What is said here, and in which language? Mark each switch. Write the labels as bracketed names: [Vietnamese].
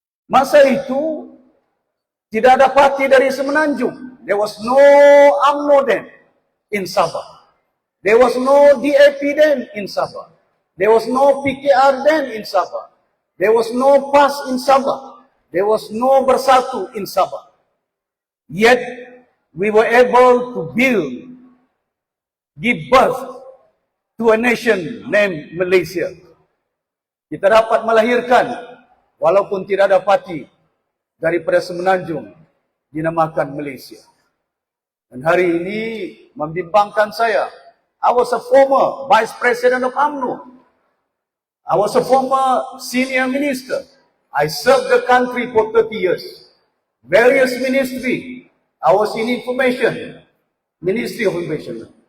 [Malay] Masa itu tidak ada parti dari Semenanjung. [English] There was no UMNO then in Sabah. There was no DAP then in Sabah. There was no PKR then in Sabah. There was no PAS in Sabah. There was no bersatu in Sabah. Yet, we were able to give birth to a nation named Malaysia. [Malay] Kita dapat melahirkan, walaupun tidak ada parti, daripada Semenanjung, dinamakan Malaysia. Dan hari ini membimbangkan saya. [English] I was a former Vice President of UMNO. I was a former senior minister. I served the country for 30 years. Various ministry. I was in information, Ministry of Information.